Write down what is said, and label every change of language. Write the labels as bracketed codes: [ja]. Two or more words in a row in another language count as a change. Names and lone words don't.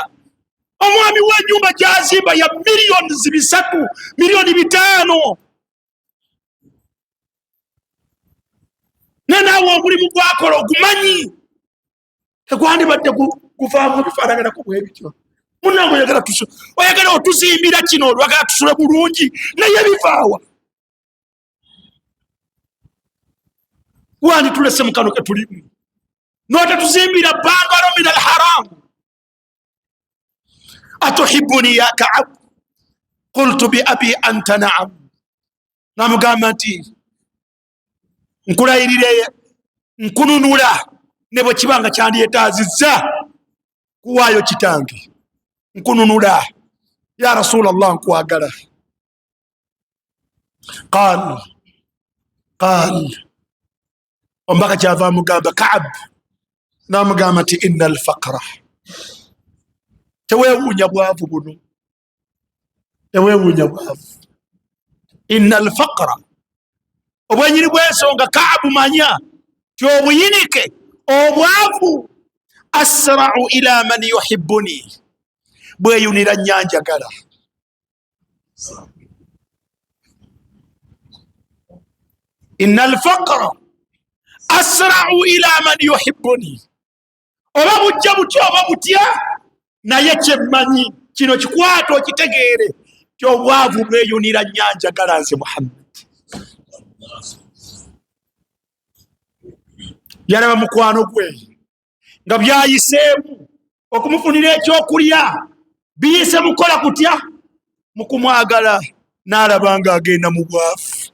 [lg] Omwami w'ennyumba gyazimba ya miliyoni 3, miliyoni 5, nenaawe omulimu gwakola ogumanyi, tegwandibadde guvaamu bifaanaganako bwe bityo. Munnange oyagala otuzimbira kino, oyagala tusule bulungi, naye bivaawa. Wandi tulese mu kano ke tulimu, n'otetuzimbira bangalo [ar] من الحرام. أتحبني يا كعب، قلت بأبي أنت نعم. [lg] Namugamba nti nkulayirire, nkununula ne bwe kibanga kyandyetaazizza kuwaayo kitange, nkununula [ar] يا رسول الله, [lg] nkwagala. qaal ombaka kyava amugamba Ka'b, namugamba nti [ar] إن الفقر, [lg] tewewuunya bwavu buno, tewewuunya bwavu. [ar] إن الفقر, [lg] obwenyini bw'ensonga Ka'b manya ti obuyinike obwavu, [ar] أسرع إلى من يحبني, [lg] bweyunira nyanjagala. [ar] إن الفقر أسرع إلى من يحبني, [lg] oba bujja butya oba butya, naye kyemmanyi kino kikwata okitegeere ti obwavu bweyunira nyanjagala nze Muhammad. Yalaba mukwano gwe nga byayiseemu okumufunira ekyokulya, biyise mukola kutya, mukumwagala, n'alaba nga agenda mu bwavu.